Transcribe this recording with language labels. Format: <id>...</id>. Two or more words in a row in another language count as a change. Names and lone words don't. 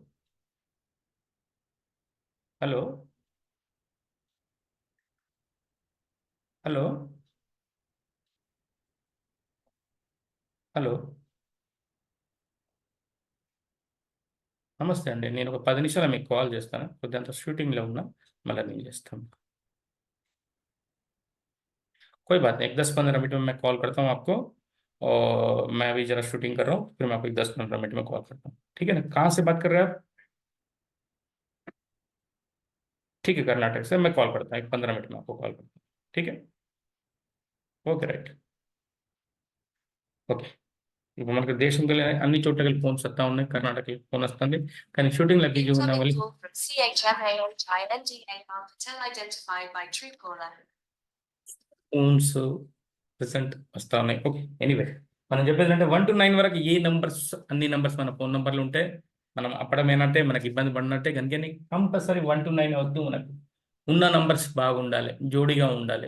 <te>హలో! హలో! హలో! నమస్తే అండి. నేను ఒక 10 నిమిషాల్లో మీకు కాల్ చేస్తాను. కొద్దిగంత షూటింగ్‌లో ఉన్నా. మళ్ళా నేను చేస్తాను.</te> <hi>कोई बात नहीं, 10-15 मिनट में मैं कॉल करता हूँ आपको और मैं अभी ज़रा शूटिंग कर रहा हूँ, फिर मैं आपको 10-15 मिनट में कॉल करता हूँ। ठीक है ना? कहाँ से बात कर रहे हैं आप? ठीक है, कर्नाटक से। मैं कॉल करता हूँ, एक 15 मिनट में आपको कॉल करता हूँ। ठीक है?</hi> <en>ఓకే. రైట్. ఓకే.</en> <te>ఇప్పుడు మనకు దేశంకెళ్ళి అన్ని చోట్లకెళ్ళి ఫోన్స్ వస్తా ఉన్నాయి. కర్ణాటకకి ఫోన్ వస్తుంది. కానీ షూటింగ్‌లో బిజీ ఉన్న</te> <en>Incoming</en> <te>వాళ్ళు</te> <en>call from CHMAHINDA Marketer identified by Truecaller. phones present</en> <te>వస్తా ఉన్నాయి. ఓకే. ఎనీవే మనం చెప్పేదేంటంటే 1-9 వరకు ఏ నంబర్స్ అన్ని నంబర్స్ మన ఫోన్ నంబర్‌లు ఉంటే మనం అప్పడమేనంటే మనకి ఇబ్బంది పడినట్టే. అందుకని కంపల్సరీ 1-9 వద్దు మనకు. ఉన్న నంబర్స్ బాగుండాలి. జోడీగా ఉండాలి.</te>